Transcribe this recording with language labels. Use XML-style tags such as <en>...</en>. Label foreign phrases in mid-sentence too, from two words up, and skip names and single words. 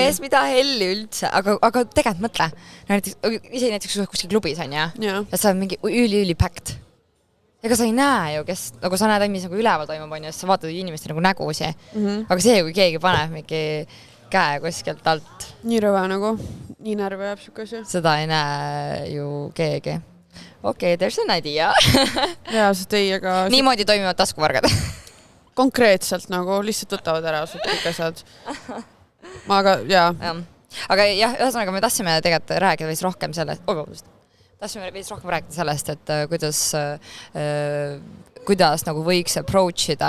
<et>Mees, mida helli üldse, aga tegelikult mõtle. Ise näiteks kuskil klubis on ja sa oled mingi üli packed. Ega sa ei näe ju, kes, nagu sa näed, mis nagu üleval toimub, on ja sa vaatad inimeste nagu nägusi. Aga see, kui keegi paneb mingi käe kuskilt alt. Nii rõve nagu, nii närve jääb siuke. Seda ei näe ju keegi. Okei,</et> <en>there's an idea.</en> <et>Reaalselt ei, aga... Niimoodi toimivad taskuvargad. Konkreetselt nagu, lihtsalt võtavad ära sult kõik asjad. Aga jaa. Aga jah, ühesõnaga me tahtsime tegelikult rääkida veits rohkem sellest, et kuidas nagu võiks approachida.</et>